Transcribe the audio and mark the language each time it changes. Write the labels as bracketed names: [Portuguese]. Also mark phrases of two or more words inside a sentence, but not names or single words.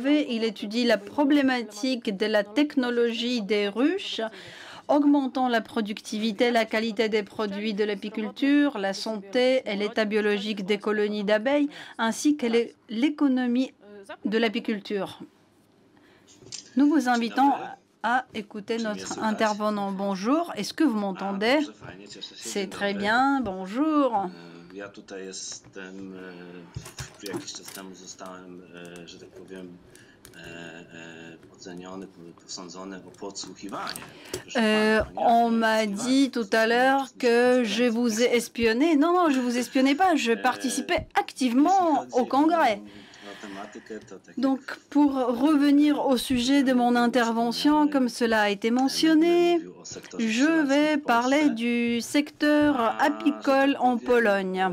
[French] Il étudie la problématique de la technologie des ruches, augmentant la productivité, la qualité des produits de l'apiculture, la santé et l'état biologique des colonies d'abeilles, ainsi que l'économie de l'apiculture. Nous vous invitons à écouter notre intervenant. Bonjour, est-ce que vous m'entendez? C'est très bien, bonjour. [Polish] Ja tutaj jestem, jakiś czas temu zostałem, że tak powiem, oceniony, posądzony o podsłuchiwanie. [French] On m'a dit tout à l'heure que je vous ai espionné. Non, non, je vous espionnais pas, je participais activement au congrès. Donc, pour revenir au sujet de mon intervention, comme cela a été mentionné, je vais parler du secteur apicole en Pologne.